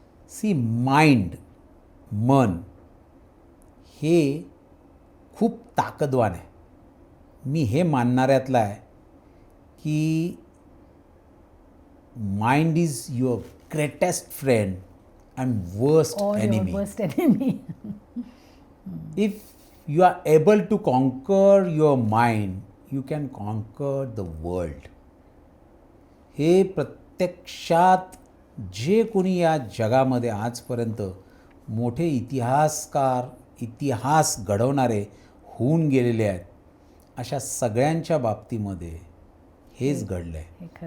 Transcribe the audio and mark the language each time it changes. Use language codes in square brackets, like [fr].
[mr] C, mind, मन हे खूप ताकदवान आहे. मी हे मानणाऱ्यातला आहे की [en] Mind is your greatest friend and worst enemy. If you are able to conquer your mind, you can conquer the world. [mr] हे प्रत्यक्षात जे कोणी या जगामध्ये आजपर्यंत मोठे इतिहासकार, इतिहास घडवणारे होऊन गेलेले आहेत, अशा सगळ्यांच्या बाबतीमध्ये हेच घडलं आहे.